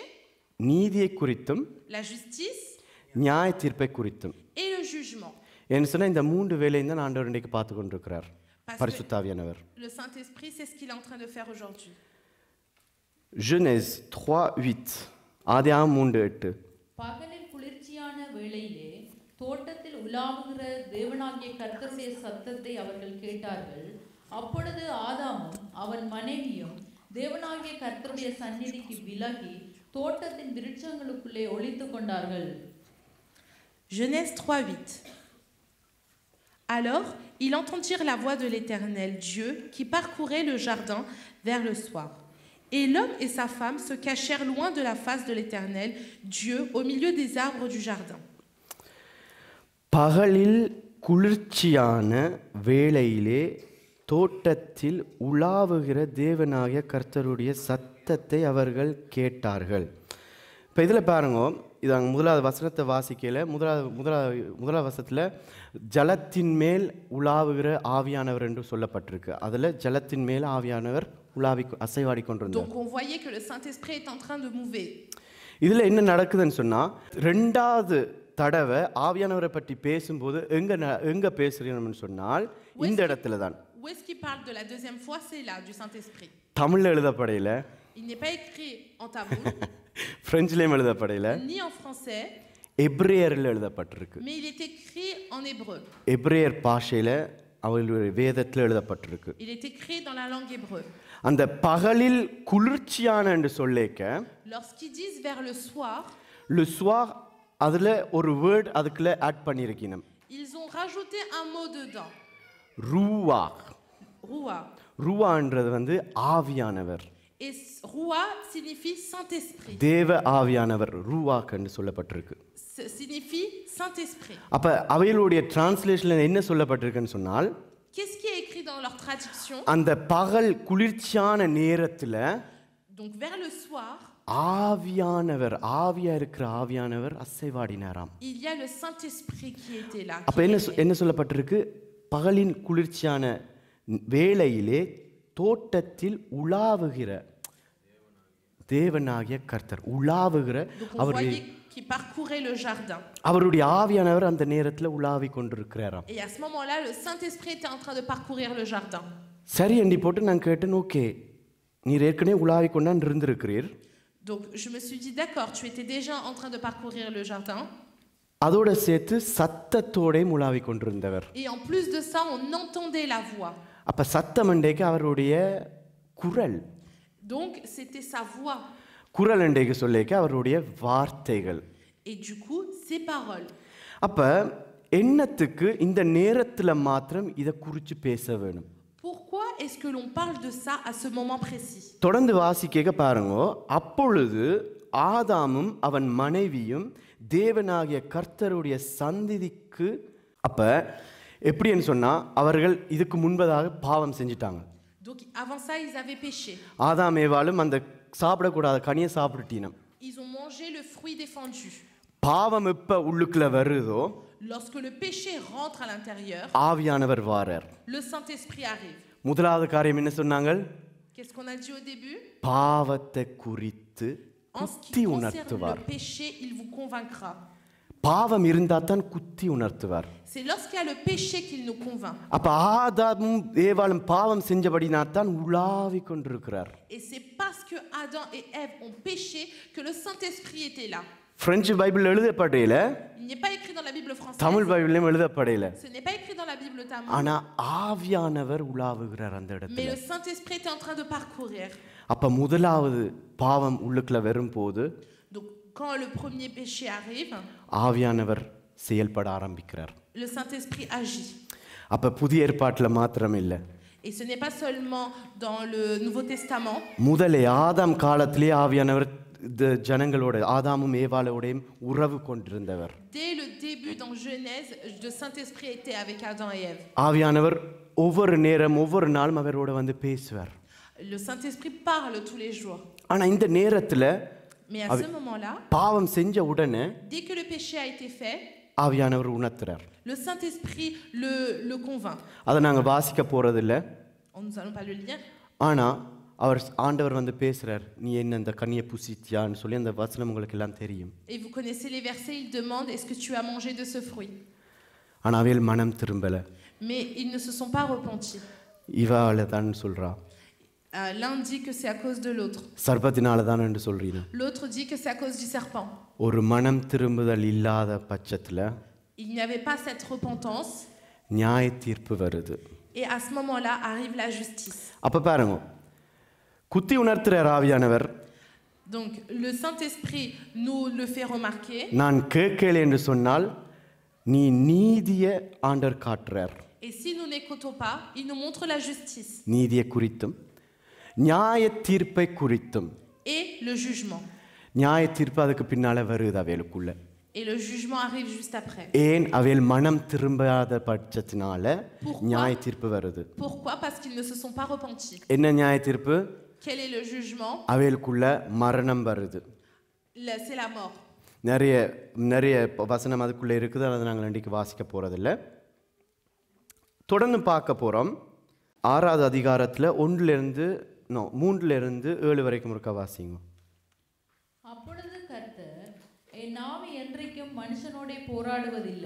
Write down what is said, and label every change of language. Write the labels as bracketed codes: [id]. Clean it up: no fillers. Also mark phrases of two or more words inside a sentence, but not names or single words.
[ta] நீதியை குறித்தும் [fr] la justice [ta] நியாய தீர்ப்பை குறித்தும். [fr] et le jugement. [ta] என்ன சொன்னா இந்த மூன்று வேலையும் தான் ஆண்டவர் இன்றைக்கு பார்த்து கொண்டிருக்கிறார், [fr] Parce [ta] பரிசுத்தாவியானவர். [fr] que le Saint-Esprit, c'est ce qu'il est en train de faire aujourd'hui. Genèse 3:8, [ta] ஆதியாகமம் 3:8. பகலில் குளிர்ச்சியான வேளையிலே தோட்டத்தில் உலாவுகிற தேவனாகிய கர்த்தருடைய சத்தத்தை அவர்கள் கேட்டார்கள். அப்பொழுது ஆதாமும் அவன் மனைவியும் தேவனாகிய கர்த்தருடைய சந்நிதிக்கு விலகி தோட்டத்தின் விருட்சங்களுக்குள்ளே ஒளித்துக் கொண்டார்கள். [fr] Genèse 3:8. Alors, ils entendirent la voix de l'Éternel Dieu qui parcourait le jardin vers le soir. Et l'homme et sa femme se cachèrent loin de la face de l'Éternel Dieu au milieu des arbres du jardin. [ta] பகலில் குளிர்ச்சியான வேளையிலே தோட்டத்தில் உலாவுகிற தேவனாகிய கர்த்தருடைய சத்தத்தை அவர்கள் கேட்டார்கள். இப்போ இதில் பாருங்க, இது அங்கே முதலாவது வசனத்தை வாசிக்கல, முதலாவது வசனத்தில் ஜலத்தின் மேல் உலாவுகிற ஆவியானவர் என்று சொல்லப்பட்டிருக்கு. அதில் ஜலத்தின் மேல் ஆவியானவர் உலாவி அசைவாடி கொண்டிருந்தார். [fr] Donc on voyait que le Saint-Esprit est en train de mouver. [ta] இதில் என்ன நடக்குதுன்னு சொன்னால், ரெண்டாவது தடவை ஆவியானவரை பற்றி பேசும்போது எங்கே பேசுகிறோம்னு சொன்னால் இந்த இடத்துல தான். [fr] Où est-ce qu'il parle de la deuxième fois? C'est là, du Saint-Esprit. [ta] தமிழில் எழுதப்படையில், [fr] Il n'est pas écrit en tamoul, [ta] பிரெஞ்சிலையும் எழுதப்படையில், [fr] ni en français, [ta] எப்ரேயரில் எழுதப்பட்டிருக்கு. [fr] mais il est écrit en hébreu. [ta] எப்ரேயர் பாஷையில் அவர்களுடைய வேதத்தில் எழுதப்பட்டிருக்கு. [fr] Il est écrit dans la langue hébreu. [ta] அந்த பகலில் குளிர்ச்சியான என்று சொல்லிக்க [fr] Lorsqu'ils disent vers le soir, le soir [ta] அதில் ஒரு வேர்ட் அதுக்குள்ள ஆட் பண்ணியிருக்கணும். [fr] ils ont rajouté un mot dedans. [ta] ரூவா. [fr] Roua. [ta] ரூவான்றது வந்து ஆவியானவர். [fr] Et Roua signifie Saint-Esprit. [ta] தேவ ஆவியானவர் ரூவாக் என்று சொல்லப்பட்டிருக்கு. [fr] Signifie Saint-Esprit. [ta] அப்ப அவைகளுடைய டிரான்ஸ்லேஷன்ல என்ன சொல்லப்பட்டிருக்குன்னு சொன்னால், [fr] Qu'est-ce qui est écrit dans leur traduction? [ta] அந்த பகல் குளிர்ச்சியான நேரத்துல [fr] Donc vers le soir, [ta] ஆவியானவர், ஆவியா இருக்கிற ஆவியானவர் அசைவாடினாராம். [fr] il y a le Saint-Esprit qui était là. [ta] அப்ப என்ன சொல்லப்பட்டிருக்கு? பகலின் குளிர்ச்சியான வேளையிலே தோட்டத்தில் உலாவுகிற தேவனாகிய கர்த்தர் உலாவுகிற அவருடைய [fr] qui parcourait le jardin. [ta] அவருடைய ஆவியானவர் அந்த நேரத்தில் உலாவி கொண்டிருக்கிறாராம். [fr] Et à ce moment-là, le Saint-Esprit était en train de parcourir le jardin. [ta] சரி அண்டி போட்டு நான் கேட்டேன், ஓகே நீர் ஏற்கனவே உலாவி கொண்டான் இருந்திருக்கிறீர். [fr] Donc je me suis dit d'accord, tu étais déjà en train de parcourir le jardin. [ta] அதோட சேர்த்து சத்தத்தோட உலாவி கொண்டிருந்தவர். [fr] Et en plus de ça, on entendait la voix. [ta] அப்ப சத்தம் அண்டைக்கு அவருடைய குரல். [fr] Donc c'était sa voix. [ta] குரல் அண்டைக்கு சொல்லிக்க அவருடைய வார்த்தைகள். [fr] Et du coup, ses paroles. [ta] அப்ப என்னத்துக்கு இந்த நேரத்துல மாத்திரம் இத குறித்து பேச வேணும்? [fr] Pourquoi est-ce que l'on parle de ça à ce moment précis? [ta] தொடர்ந்து வாசிக்க பாருங்க. அப்பொழுது ஆதாமும் அவன் மனைவியும் தேவனாகிய கர்த்தருடைய சந்நிதிக்கு, அப்ப எப்படின்னு சொன்னா அவர்கள் இதுக்கு முன்பதாக பாவம் செஞ்சிட்டாங்க. [fr] Donc avant ça, ils avaient péché. [ta] ஆதாம் ஏவாளும் அந்த சாப்பிடக்கூடாத கனியை சாப்பிட்டுட்டினம். [fr] Ils ont mangé le fruit défendu. [ta] பாவம் எப்ப உள்ளுக்குள்ள வருதோ, [fr] Lorsque le péché rentre à l'intérieur, [ta] ஆவியானவர் வாரார். [fr] le Saint-Esprit arrive. [ta] முதலாவது காரியம் என்ன சொன்னாங்க? [fr] Qu'est-ce qu'on a dit au début? [ta] பாவத்தை குறித்து [fr] En ce [ta] குத்தி [fr] qui concerne [ta] உணர்த்துவார். [fr] le péché, il vous convaincra. [ta] பாவம் இருந்தா தான் குத்தி உணர்த்துவார். [fr] C'est lorsqu'il y a le péché qu'il nous convainc. [ta] அப்ப ஆதாமும் ஏவாளும் பாவம் செஞ்சபடினா தான் உலாவி கொண்டிருக்கிறார். [fr] Et c'est parce que Adam et Ève ont péché que le Saint-Esprit était là. [ta] பிரெஞ்சு பைபிள் எழுதப்படையில, [fr] Il n'est pas écrit dans la Bible française. [ta] தமிழ் பைபிளையும் எழுதப்படையில, [fr] Ce n'est pas écrit dans la Bible tamoul. [ta] ஆனா ஆவியானவர் உலாவுகிறார் அந்த [fr] Mais [ta] இடத்துல. [fr] le Saint-Esprit était en train de parcourir. [ta] அப்ப முதலாவது பாவம் உள்ளுக்குள்ள வரும்போது [fr] Donc quand le premier péché arrive, [ta] ஆவியானவர் செயல்பட ஆரம்பிக்கிறார். [fr] le Saint-Esprit agit. [ta] அப்ப புதிய ஏற்பாட்டில் மாத்திரம் இல்லை, [fr] Et ce n'est pas seulement dans le Nouveau Testament. [ta] முதலே ஆதாம் காலத்திலே ஆவியானவர் ஜனங்களோட ஆதாமும் ஏவாளோடையும் உறவு கொண்டிருந்தவர். [fr] Dès le début dans Genèse, le Saint-Esprit était avec Adam et Ève. [ta] ஆவியானவர் ஒவ்வொரு நேரம் ஒவ்வொரு நாளும் அவரோட வந்து பேசுவார். [fr] Le Saint-Esprit parle tous les jours. [ta] ஆனா இந்த நேரத்துல [fr] Mais à ce moment-là, [ta] பாவம் செஞ்ச உடனே [fr] dès que le péché a été fait, [ta] ஆவியானவர் உணர்த்துறார். [fr] le Saint-Esprit le convainc. [ta] அதை நாங்கள் வாசிக்க போறதில்ல. [fr] Nous n'allons pas le lire. [ta] ஆனா ஆண்டவர் வந்து பேசுறார், நீ என்ன இந்த கனியை புசித்தியான்னு சொல்லி அந்த வசனம் உங்களுக்கு எல்லாம் தெரியும். [fr] Et vous connaissez les versets, il demande, est-ce que tu as mangé de ce fruit? [ta] ஆனா அவையில் மனம் திரும்பல. [fr] Mais ils ne se sont pas repentis. [ta] இவால தான் சொல்றா. [fr] L'un dit que c'est à cause de l'autre. [ta] சர்ப்பத்தினால தான் என்று சொல்றீங்க. [fr] L'autre dit que c'est à cause du serpent. [ta] ஒரு மனம் திரும்புதல் இல்லாத பட்சத்துல [fr] Il n'y avait pas cette repentance. [ta] நியாய தீர்ப்பு வருது. [fr] Et à ce moment-là arrive la justice. [ta] அப்ப பாருங்க, குத்தி உணர்த்துறார் ஆவியானவர். [fr] Donc le Saint-Esprit nous le fait remarquer. [ta] நான் கேட்கல என்று சொன்னால் நீ நீதியை ஆண்டவர் காட்டுறார். [fr] Et si nous n'écoutons pas, il nous montre la justice. [ta] நீதியை குறித்தும் நியாய தீர்ப்பை குறித்தும். [fr] Et le jugement. [ta] நியாய தீர்ப்பு அதுக்கு பின்னால வருது அவைகளுக்குள்ள. [fr] Et le jugement arrive juste après. [ta] ஏன் அவைகள் மனம் திரும்பாத பட்சத்தினால நியாய தீர்ப்பு வருது. [fr] Pourquoi? Parce qu'ils ne se sont pas repentis. [ta] என்ன நியாய தீர்ப்பு? [fr] Quel est le jugement? [ta] அவைகளுக்குள்ள மரணம் வருது. [fr] C'est la mort. [ta] நிறைய வசனம் அதுக்குள்ள இருக்குது. அதை நாங்கள் இன்றைக்கு வாசிக்க போறதில்லை. தொடர்ந்து பார்க்க போறோம். 6வது அதிகாரத்தில் 3 7 வரைக்கும் இருக்க வாசிங்க. அப்பொழுது கர்த்தர், என் ஆவி என்றைக்கும் மனுஷனோடே போராடுவதில்லை.